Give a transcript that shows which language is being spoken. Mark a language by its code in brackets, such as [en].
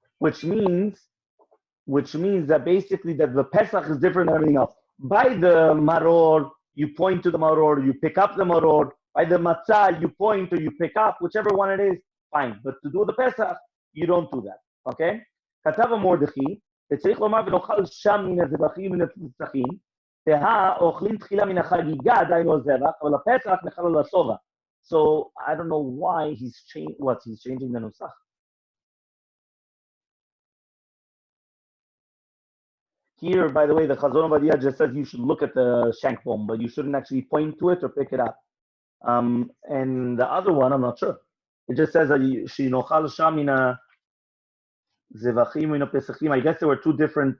[en] Which means that basically that the Pesach is different than everything else. By the maror, you point to the maror, you pick up the maror. By the matzah, you point or you pick up, whichever one it is, fine. But to do the Pesach, you don't do that. Okay? [he] כתב המרדכי, וצריך לומר ונאכל שם מן הזבחים מן הנצחים, אוכלים תחילה מן החגיגה, דהיינו הזבח, אבל הפסח נחל על השובע. [en] So, I don't know why he's changing the nusach. Here, by the way, the Chazon Ovadia just says you should look at the shank bone, but you shouldn't actually point to it or pick it up. And the other one, I'm not sure. It just says that shinochal shamina zevachim ino pesachim. I guess there were two different.